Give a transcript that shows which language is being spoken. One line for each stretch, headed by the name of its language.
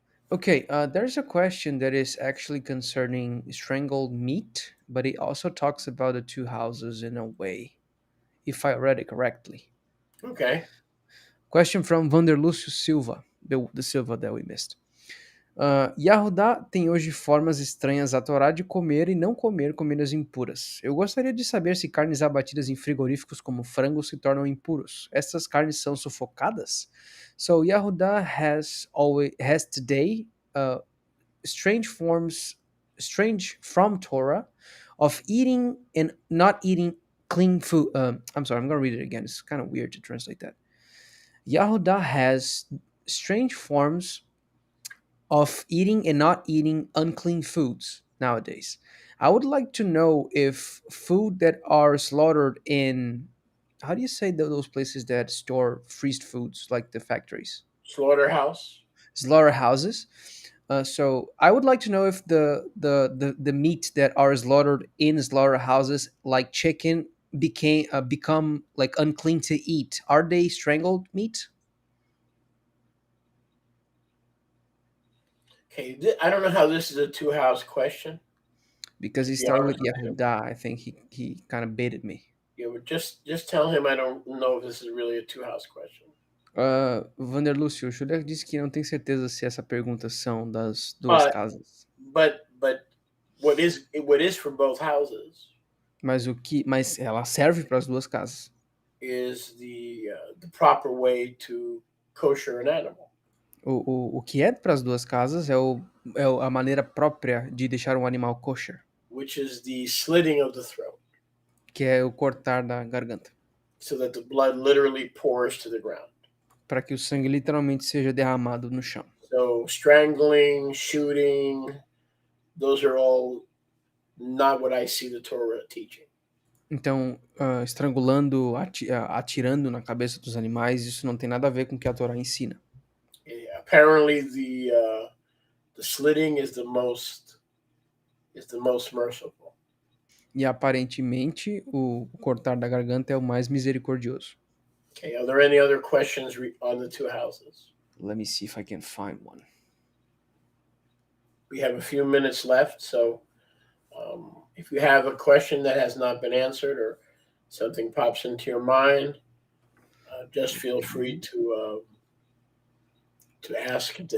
English: Okay, there's a question that is actually concerning strangled meat, but it also talks about the two houses in a way, if I read it correctly. Okay. Question from Vanderlúcio Silva, the Silva that we missed.
Portuguese: Yahudá tem hoje formas estranhas à Torá de comer e não comer comidas impuras. Eu gostaria de saber se carnes abatidas em frigoríficos como frango se tornam impuros. Essas carnes são sufocadas?
English: So Yahudá has today strange from Torah of eating and not eating clean food. I'm sorry, I'm going to read it again. It's kind of weird to translate that. Yahudah has strange forms of eating and not eating unclean foods nowadays. I would like to know if food that are slaughtered in, how do you say those places that store freezed foods, like the factories? Slaughterhouse. Slaughterhouses. So I would like to know if the meat that are slaughtered in slaughterhouses, like chicken, become like unclean to eat. Are they strangled meat? Okay, I don't know how this is a two-house question. Because he To be started with honest with you. Yehuda, I think he kind of baited me. Yeah, but just tell him I don't know if this is really a two-house question.
Portuguese: Vanderlúcio, o Schuller disse que não tem certeza se essa pergunta são das duas
English: But
Portuguese: casas.
English: but what is for both houses
Portuguese: Mas ela serve para as duas casas.
English: is the proper way to kosher an animal,
Portuguese: O que é para as duas casas a maneira própria de deixar um animal kosher,
English: which is the slitting of the throat,
Portuguese: que é o cortar da garganta,
English: so that the blood literally pours to the ground.
Portuguese: para que o sangue literalmente seja derramado no chão.
English: So strangling, shooting, those are all not what I see the Torah teaching.
Portuguese: Então, estrangulando, atirando na cabeça dos animais, isso não tem nada a ver com o que a Torá ensina.
English: Apparently, the slitting is the most merciful.
Portuguese: E aparentemente, o cortar da garganta é o mais misericordioso.
English: Okay, are there any other questions on the two houses? Let me see if I can find one. We have a few minutes left, so if you have a question that has not been answered or something pops into your mind, just feel free to ask.